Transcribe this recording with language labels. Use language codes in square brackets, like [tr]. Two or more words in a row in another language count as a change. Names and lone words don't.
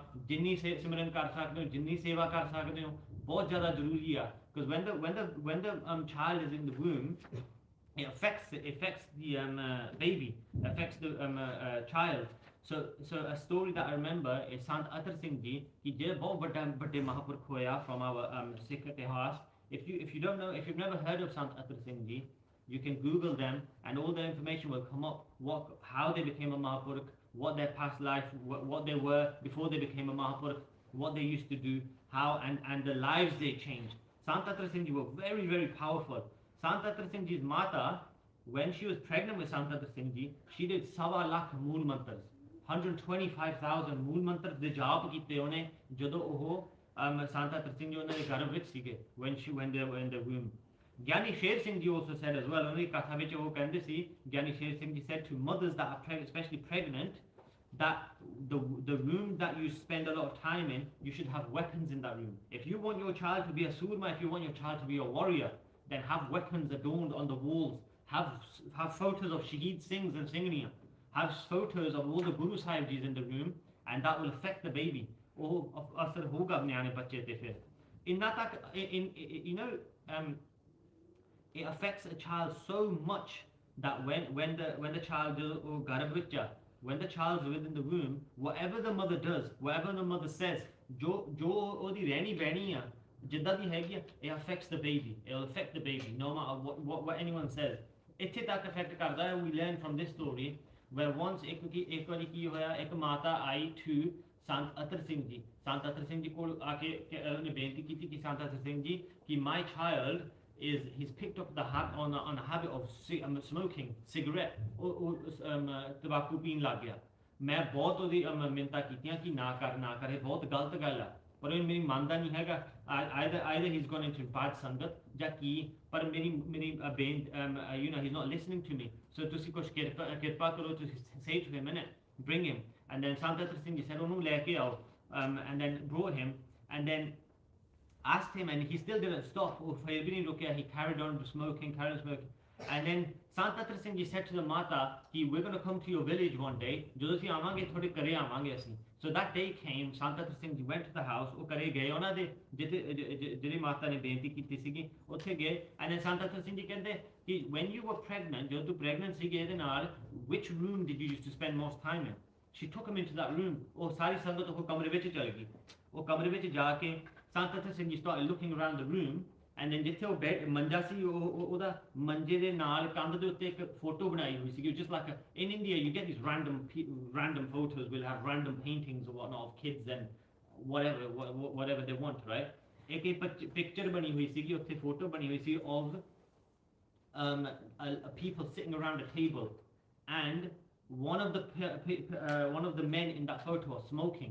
[pa] ਜਿੰਨੀ ਸਿਮਰਨ ਕਰ ਸਕਦੇ ਹੋ, ਜਿੰਨੀ ਸੇਵਾ ਕਰ ਸਕਦੇ ਹੋ, ਬਹੁਤ ਜ਼ਿਆਦਾ ਜ਼ਰੂਰੀ ਹੈ. [en] Because when the child is in the womb, it affects the baby, affects the child. So a story that I remember is Sant Atar Singh Ji. He did a [pa] ਬਹੁਤ ਵੱਡੇ ਮਹਾਪੁਰਖ ਹੋਇਆ [en] from our Sikh itihas. If you don't know, if you've never heard of Sant Atar Singh Ji, you can Google them and all the information will come up. How they became a Mahapurukh, what their past life, what they were before they became a Mahapurukh, what they used to do, how and the lives they changed. Sant Atar Singh Ji were very, very powerful. Sant Atar Singh Ji's mata, when she was pregnant with Sant Atar Singh Ji, she did [pa] ਸਵਾ ਲੱਖ [en] Mool Mantras. [pa] 125,000 ਮੂਲ ਮੰਤਰ ਦੇ ਜਾਪ ਕੀਤੇ ਉਨ੍ਹਾਂ ਜਦੋਂ ਉਹ Sant Atar Singh Ji ਉਹਨਾਂ ਦੇ ਗਰਭ ਵਿੱਚ ਸੀਗੇ [en] when they were in the womb. Gyani Sher Singh Ji also said as well, [pa] ਉਹਨਾਂ ਦੀ ਕਥਾ ਵਿੱਚ ਉਹ ਕਹਿੰਦੇ ਸੀ, [en] Gyani Sher Singh Ji said to mothers that are especially pregnant, that the room that you spend a lot of time in, you should have weapons in that room. If you want your child to be a surma, if you want your child to be a warrior, then have weapons adorned on the walls. Have photos of Shaheed Singhs and Singhniya. Have photos of all the Guru Sahib Jis in the room, and that will affect the baby. [pa] ਓਹ, ਅਸਰ ਹੋਗਾ ਆਪਣੇ ਆਣੇ ਬੱਚੇ ਤੇ ਫਿਰ. [en] It affects a child so much that when the child is when the child is within the womb, whatever the mother does, whatever the mother says, [pa] ਜੋ ਓਦੀ ਰਹਿਣੀ ਬਹਿਣੀ ਹੈ, ਜਿੱਦਾਂ ਦੀ ਹੈਗੀ, [en] it affects the baby. It will affect the baby, no matter what anyone says. [pa] ਇੱਥੇ ਤੱਕ affect ਕਰਦਾ ਹੈ. [en] We learn from this story where once [pa] ਇੱਕ ਵਾਰੀ ਕੀ ਹੋਇਆ, ਇੱਕ ਮਾਤਾ ਆਈ [en] to Sant Atar Singh Ji. [hi] संत अतर सिंह जी को आके उन्ने बेनती की थी कि संत अतर सिंह जी की [en] my child he's picked up on a habit of smoking cigarette or tobacco [pa] ਪੀਣ ਲੱਗ ਗਿਆ. ਮੈਂ ਬਹੁਤ ਉਹਦੀ ਮਿੰਤਾ ਕੀਤੀਆਂ ਕਿ ਨਾ ਕਰ ਇਹ ਬਹੁਤ ਗਲਤ ਗੱਲ ਹੈ ਪਰ ਉਹ ਮੇਰੀ ਮੰਨਦਾ ਨਹੀਂ ਹੈਗਾ [en] either he's gone into bad sangat [pa] ਜਾਂ ਕੀ ਪਰ ਮੇਰੀ [en] he's not listening to me, so [pa] ਤੁਸੀਂ ਕੁਝ ਕਿਰਪਾ ਕਰੋ ਤੁਸੀਂ [en] say to him, bring him. And then Sant Atar Singh Ji said [pa] ਉਹਨੂੰ ਲੈ ਕੇ ਆਓ [en] and then brought him and then asked him, and he still didn't stop. He carried on smoking. And then Sant Atar Singh Ji said to the mata, we're going to come to your village one day. So that day came. Sant Atar Singh Ji went to the house. And then Sant Atar Singh Ji said, when you were pregnant, which room did you used to spend most time in? She took him into that room. Sant Atar Singh Ji started looking around the room, and then [pa] ਜਿੱਥੇ ਉਹ ਮੰਜਾ ਸੀ ਉਹਦਾ ਮੰਜੇ ਦੇ ਨਾਲ ਕੰਧ ਦੇ ਉੱਤੇ ਇੱਕ ਫੋਟੋ ਬਣਾਈ ਹੋਈ ਸੀ. [en] Just like in India you get these random photos, will have random paintings or whatnot of kids and whatever they want, right? [pa] ਇੱਕ picture ਬਣੀ ਹੋਈ ਸੀ, ਉੱਥੇ ਫੋਟੋ ਬਣੀ ਹੋਈ ਸੀ [en] of people sitting around a table, and one of the men in that photo was smoking.